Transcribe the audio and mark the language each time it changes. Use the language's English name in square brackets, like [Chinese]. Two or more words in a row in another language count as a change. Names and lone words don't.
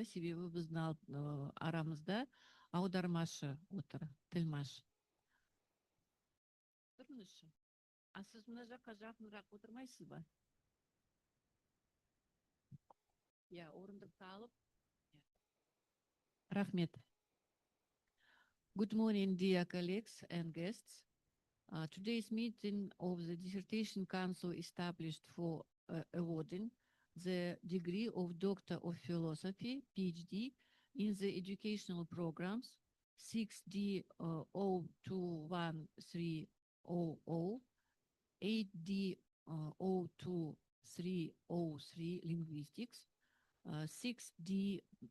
[Kazakh] Себебі біздің арамызда аудармашы отыр, тілмаш. Тұрыңызшы. А сіз мына жаққа жақынырақ отырмайсыз ба? Я орындықты алып. Рахмет. [English] Good morning, dear colleagues and guests. Today's meeting of the Dissertation Council established for awarding the degree of Doctor of Philosophy, PhD, in the educational programs 6D 021300, 8D 02303 Linguistics, 6D